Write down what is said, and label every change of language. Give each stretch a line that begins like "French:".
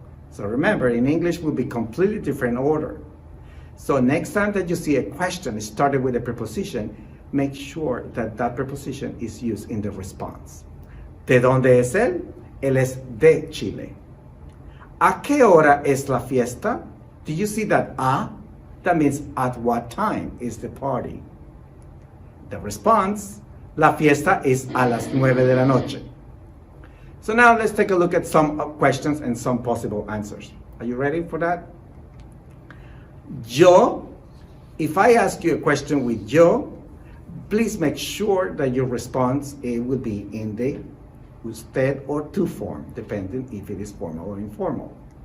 English: So remember, in English will be completely different order. So next time that you see a question started with a preposition, make sure that that preposition is used in the response.
Spanish: ¿De dónde es él? Él es de Chile. ¿A qué hora es la fiesta?
English: Do you see that a? That means at what time is the party? The response,
Spanish: la fiesta es a las 9 de la noche.
English: So now let's take a look at some questions and some possible answers. Are you ready for that? Yo, if I ask you a question with yo, please make sure that your response will be in the usted or tú form, depending if it is formal or informal.